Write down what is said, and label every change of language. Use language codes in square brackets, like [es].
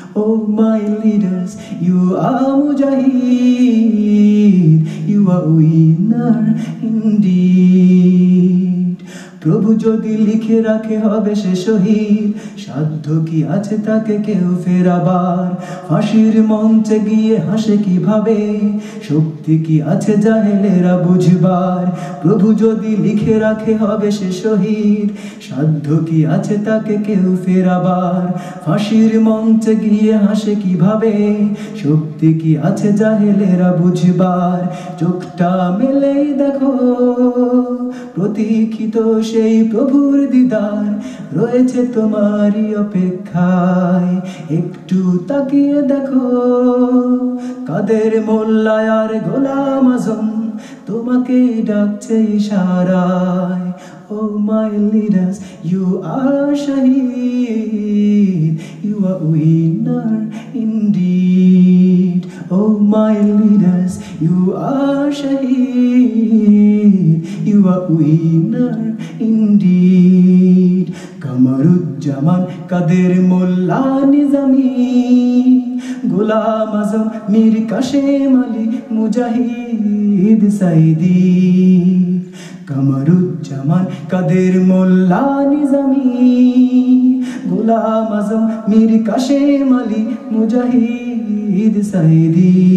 [en] Oh my leaders, you are mujahid, you are winner indeed. [bn] প্রভু যদি লিখে রাখে হবে সে শহীদ, সাধ্য কি আছে তাকে কেউ ফেরাবার? ফাঁসির মঞ্চে গিয়ে হাসে কিভাবে, শক্তি কি আছে জাহেলেরা বুঝবার? প্রভু যদি লিখে রাখে হবে সে শহীদ, সাধ্য কি আছে তাকে কেউ ফেরাবার? ফাঁসির মঞ্চে গিয়ে হাসে কিভাবে, শক্তি কি আছে জাহেলেরা বুঝবার? চোখটা মেলেই দেখো, প্রতীক্ষিত সেই প্রভুর দিদার রয়েছে তোমারই অপেক্ষায়। একটু তাকিয়ে দেখো, কাদের মোল্লা আর গোলাম আজম তোমাকে ডাকছে ইশারায়। [en] Oh my leaders, you are shahid, you are winner indeed. Oh my leaders, you are shahid, you are winner indeed. [bn] Kamruzzaman Quader Molla Nizami, Golam Azam Mir Kashem Ali Mujahid Sayeedi. Kamruzzaman Quader Molla Nizami, Golam Azam Mir Kashem Ali Mujahid Sayeedi.